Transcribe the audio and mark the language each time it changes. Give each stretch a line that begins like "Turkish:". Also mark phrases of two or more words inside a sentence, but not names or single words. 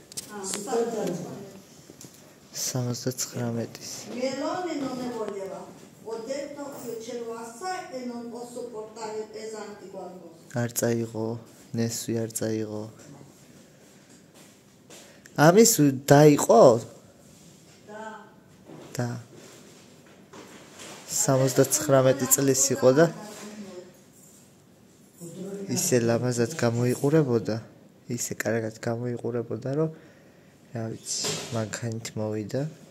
Georgian: 79-ის.
Italian: Melone non ne voleva. Ho detto che ce l'ho assai e non posso portare pesanti qualcosa.
Georgian: არ წაიღო, ნესვი არ წაიღო. ამის დაიყო? და 79 წლის იყო და ისე ლამაზად გამოიყურებოდა, ისე კარგად გამოიყურებოდა, რომ რა ვიცი, მანქანით მოვიდა.